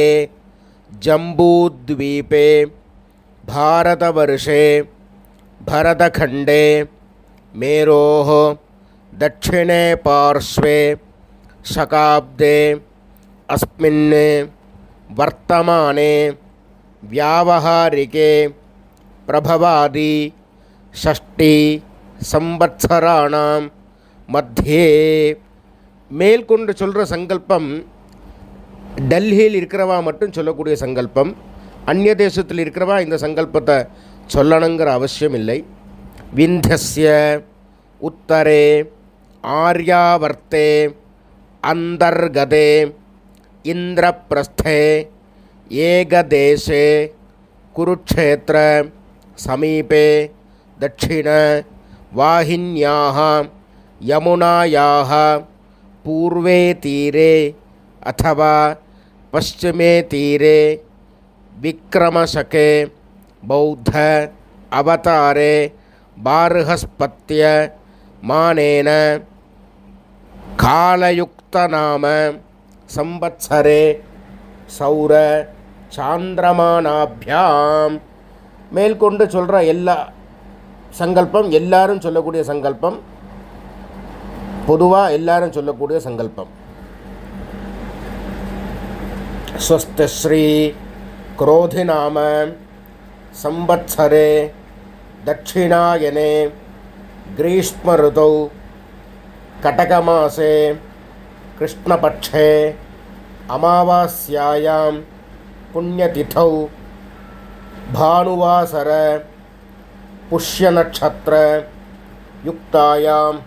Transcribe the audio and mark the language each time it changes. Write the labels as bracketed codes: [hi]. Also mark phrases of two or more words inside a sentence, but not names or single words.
[sa] जम्बूद्वीपे भारतवर्षे भरतखण्डे मेरोः दक्षिणे पार्श्वे शकाब्दे अस्मिन् वर्तमाने व्यावहारिके प्रभवादि 6 संवत्सराणां मध्ये. [ta] மேல்கொண்டு சொல்கிற சங்கல்பம் டெல்லியில் இருக்கிறவா மட்டும் சொல்லக்கூடிய சங்கல்பம். அந்நிய தேசத்தில் இருக்கிறவா இந்த சங்கல்பத்தை சொல்லணுங்கிற அவசியம் இல்லை. [sa] विन्ध्यस्य उत्तरे आर्यावर्ते अन्तर्गते इन्द्रप्रस्थे एकदेशे कुरुक्षेत्र समीपे दक्षिणवाहिन्याः यमुनायाः पूर्वे तीरे अथवा पश्चिमे तीरे विक्रमशके बौद्ध अवतारे बार्हस्पत्य मानेन कालयुक्तनाम संवत्सरे सौर சாந்திரமானாபியாம். [ta] மேற்கொண்டு சொல்கிற எல்லா சங்கல்பம் எல்லாரும் சொல்லக்கூடிய சங்கல்பம், பொதுவாக எல்லாரும் சொல்லக்கூடிய சங்கல்பம். [sa] ஸ்வஸ்திஸ்ரீ क्रोधिनाम संवत्सरे दक्षिणायने ग्रीष्म ऋतौ कटकमासे कृष्णपक्षे अमावास्यायां पुण्यतिथौ भानुवासर पुष्यनक्षत्र युक्तायां